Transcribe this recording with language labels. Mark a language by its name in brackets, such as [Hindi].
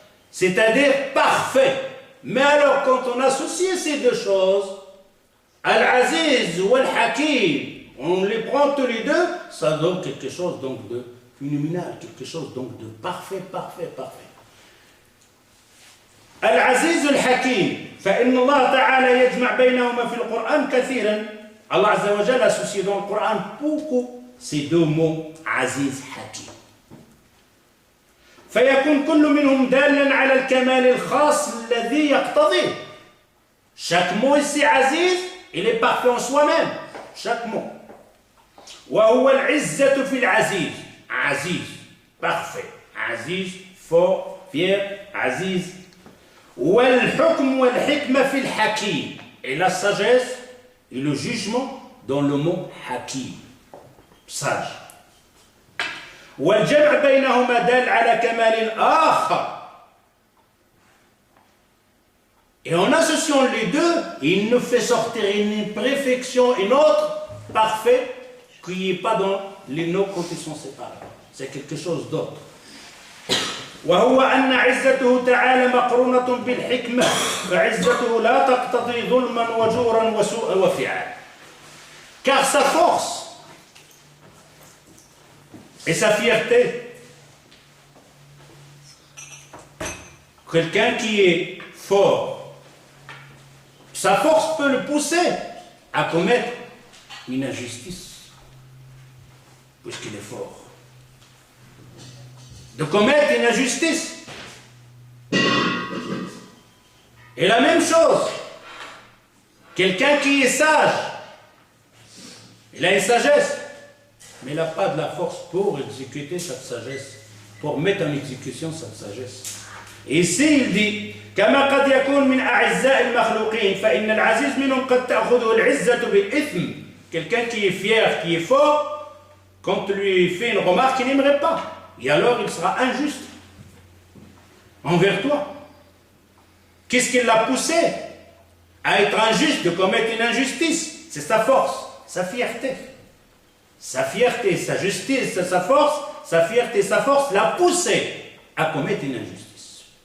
[French] C'est-à-dire parfait. Mais alors, quand on associe ces deux choses, Al-Aziz ou Al-Hakim, on les prend tous les deux, ça donne quelque chose donc de phénoménal, quelque chose donc de parfait, parfait, parfait. [Arabic] Al-Aziz Al-Hakim, فإن الله تعالى يجمع بينهما في القرآن كثيرا. [French] Allah Azza wa Jalla associe dans le Coran beaucoup ces deux mots, Aziz, Hakim. [Arabic] فيكون كل منهم دالا على الكمال الخاص الذي يقتضيه. [French] Chaque mot ici, Aziz, il est parfait en soi-même. Chaque mot. [Arabic] وهو العزة في العزيز. [French] Aziz, parfait. Aziz, fort, fier, Aziz. [Arabic] والحكم والحكمة في الحكيم. [French] Et la sagesse et le jugement dans le mot hakim. Sage. [Arabic] والجمع بينهما دال على كمال آخر. [French] Et en associant les deux, il nous fait sortir une perfection, une autre parfaite, qui n'est pas dans les noms quand ils sont séparés. C'est quelque chose d'autre. [Arabic] وهو أن عزته تعالى مقرونة بالحكمة فعزته لا تقتضي ظلما وجورا وسوء وفعال. [French] Car sa force et sa fierté, quelqu'un qui est fort, sa force peut le pousser à commettre une injustice, puisqu'il est fort. De commettre une injustice. Et la même chose, quelqu'un qui est sage, il a une sagesse, mais il n'a pas de la force pour exécuter cette sagesse, pour mettre en exécution cette sagesse. Et ici il dit [Arabic] كما قد يكون من أعزاء المخلوقين فإن العزيز منهم قد تأخذه العزة بالإثم. [French] Quelqu'un qui est fier, qui est fort, quand tu lui fait une remarque qu'il n'aimerait pas, et alors il sera injuste envers toi. Qu'est-ce qui l'a poussé à être injuste, de commettre une injustice? C'est sa force, sa fierté. Sa fierté, sa justice, sa force, sa fierté, sa force l'a poussé à commettre une injustice.